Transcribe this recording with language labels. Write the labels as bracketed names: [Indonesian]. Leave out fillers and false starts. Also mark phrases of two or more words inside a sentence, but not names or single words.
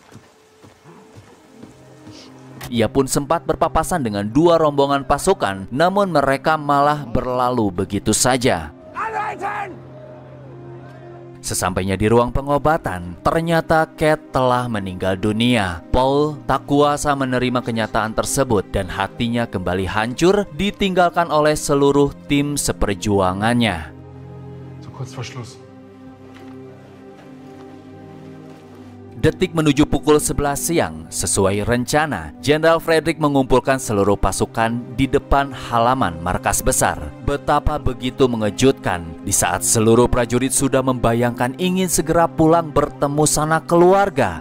[Indonesian] Ia pun sempat berpapasan dengan 2 rombongan pasukan, namun mereka malah berlalu begitu saja. Sesampainya di ruang pengobatan, ternyata Kate telah meninggal dunia. Paul tak kuasa menerima kenyataan tersebut dan hatinya kembali hancur ditinggalkan oleh seluruh tim seperjuangannya. [German] Kurz vor Schluss. [Indonesian] Detik menuju pukul 11 siang, sesuai rencana, Jenderal Frederick mengumpulkan seluruh pasukan di depan halaman markas besar. Betapa begitu mengejutkan di saat seluruh prajurit sudah membayangkan ingin segera pulang bertemu sanak keluarga.